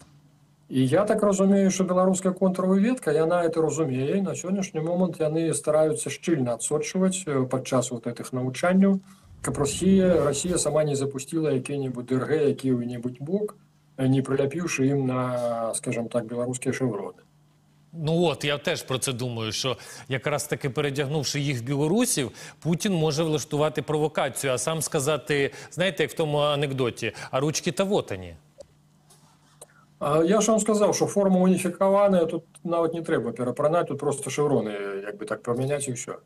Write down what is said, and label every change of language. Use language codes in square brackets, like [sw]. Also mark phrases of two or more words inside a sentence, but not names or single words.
[be] І я так разумею, што беларуская контрвыведка, яна это разумее, і на сённяшні момант яны стараюцца шчыльна адсочваць падчас вот гэтых навучанняў, каб Расія сама не запустила які-небудзь ДРГ, які-небудзь бок, не приляпіўшы ім на, [ru] скажем так, [be] беларускія шевроны. [uk] Ну от, я теж про це думаю, що якраз таки передягнувши їх в білорусів, Путін може влаштувати провокацію, а сам сказати, знаєте, як в тому анекдоті, [ru] а ручки-то вот [uk] вони. Я ж вам сказав, що форма уніфікована, тут навіть не треба перепронати, тут просто шеврони, якби так, поміняти і все.